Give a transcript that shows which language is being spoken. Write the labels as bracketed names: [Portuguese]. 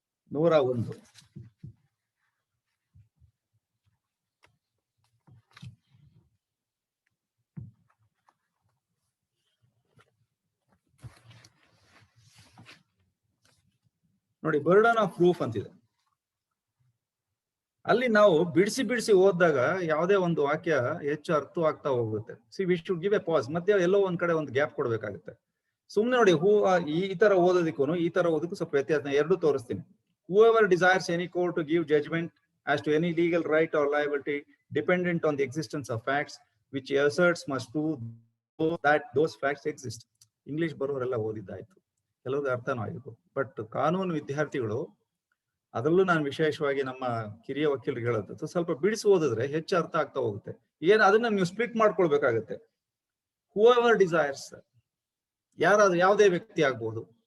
[Kannada] 101 ನೋಡಿ, burden of proof ಅಂತಿದೆ. ಅಲ್ಲಿ ನಾವು ಬಿಡಿಸಿ ಓದಿದಾಗ ಯಾವುದೇ ಒಂದು ವಾಕ್ಯ ಹೆಚ್ಚು ಅರ್ಥವಾಗ್ತಾ ಹೋಗುತ್ತೆ. [English] See we should give a pause. [Kannada] ಮತ್ತೆ ಎಲ್ಲೋ ಒಂದ್ ಕಡೆ ಒಂದು ಗ್ಯಾಪ್ ಕೊಡ್ಬೇಕಾಗುತ್ತೆ. ಸುಮ್ನೆ ನೋಡಿ, ಈ ತರ ಓದೋದಕ್ಕೂ ಈ ತರ ಓದೋದಕ್ಕೂ ಸ್ವಲ್ಪ ವ್ಯತ್ಯಾಸ. ಎರಡು ತೋರಿಸ್ತೀನಿ. [English] Whoever desires any court to give judgment as to any legal right or liability dependent on the existence of facts which asserts must prove that those facts exist. [Kannada] English ಬರೋರೆಲ್ಲ ಓದಿದ್ದಾಯ್ತು, ಕೆಲವ್ರಿಗೆ ಅರ್ಥನೂ ಆಗಿತ್ತು. ಬಟ್ ಕಾನೂನು ವಿದ್ಯಾರ್ಥಿಗಳು, ಅದರಲ್ಲೂ ನಾನು ವಿಶೇಷವಾಗಿ ನಮ್ಮ ಕಿರಿಯ ವಕೀಲರಿಗೆ ಹೇಳೋದು, ಸ್ವಲ್ಪ ಬಿಡಿಸಿ ಓದಿದ್ರೆ ಹೆಚ್ಚು ಅರ್ಥ ಆಗ್ತಾ ಹೋಗುತ್ತೆ. ಅದನ್ನ ನೀವು ಸ್ಪ್ಲಿಟ್ ಮಾಡ್ಕೊಳ್ಬೇಕಾಗತ್ತೆ. [English] whoever desires, [Kannada] ಯಾರಾದ್ರೂ ಯಾವುದೇ ವ್ಯಕ್ತಿ ಆಗ್ಬೋದು.